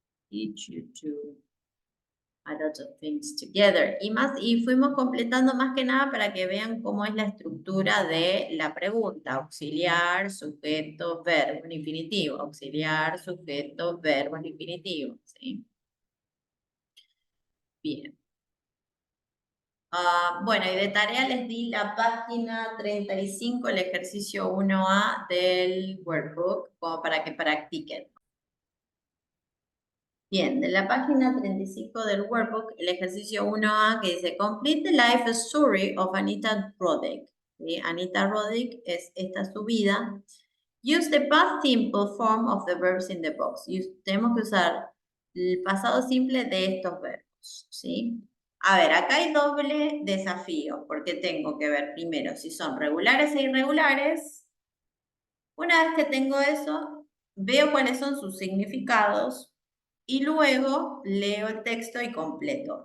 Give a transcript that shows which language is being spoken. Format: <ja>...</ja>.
<en>Did you do a lot of things together?</en> <es>Y fuimos completando más que nada para que vean cómo es la estructura de la pregunta. Auxiliar, sujeto, verbo en infinitivo. Auxiliar, sujeto, verbo en infinitivo. ¿Sí? Bien. Bueno, y de tarea les di la página 35, el ejercicio 1A del workbook, como para que practiquen. Bien, de la página 35 del workbook, el ejercicio 1A que dice</es> <en>Complete the life story of Anita Roddick.</en> <es>¿Sí? Anita Roddick es esta su vida.</es> <en>Use the past simple form of the verbs in the box.</en> <es>Tenemos que usar el pasado simple de estos verbos. ¿Sí? A ver, acá hay doble desafío, porque tengo que ver primero si son regulares e irregulares. Una vez que tengo eso, veo cuáles son sus significados y luego leo el texto y completo.</es>